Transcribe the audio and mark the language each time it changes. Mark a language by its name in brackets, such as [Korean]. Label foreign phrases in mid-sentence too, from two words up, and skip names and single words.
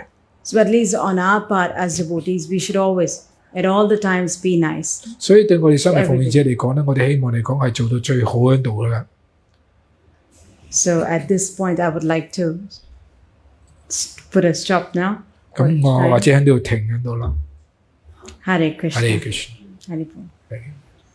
[English] So at least on our part as devotees, we should always, at all the times, be nice. [Cantonese] 所以對我哋生命奉獻者嚟講咧，我哋希望嚟講係做到最好喺度啦。 [English] So at this point, I would like to put a stop now. [Cantonese] 咁我或者喺度停喺度啦。 [Sanskrit] Hare Krishna. Hare Krishna. Hare Krishna.